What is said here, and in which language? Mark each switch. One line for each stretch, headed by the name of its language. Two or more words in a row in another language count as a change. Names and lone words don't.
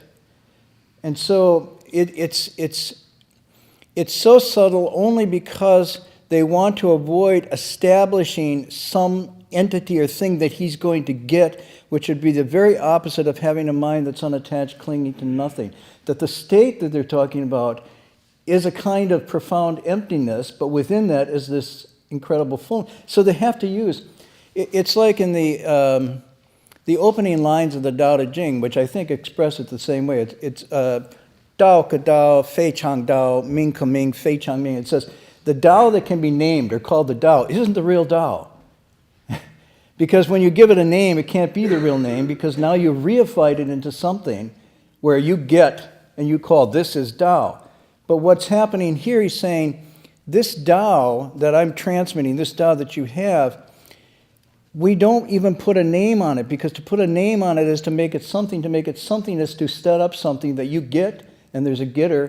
English: And so it's so subtle only because they want to avoid establishing some entity or thing that he's going to get, which would be the very opposite of having a mind that's unattached, clinging to nothing. That the state that they're talking about is a kind of profound emptiness, but within that is this incredible fullness. So they have to use, it's like in the opening lines of the Tao Te Ching, which I think express it the same way.
Chinese: It's 道可道，非常道，名可名，非常名.
English: It says, the Tao that can be named or called the Tao isn't the real Tao. Because when you give it a name, it can't be the real name, because now you've reified it into something where you get and you call this is Tao. But what's happening here, he's saying, this Tao that I'm transmitting, this Tao that you have, we don't even put a name on it, because to put a name on it is to make it something is to set up something that you get, and there's a getter.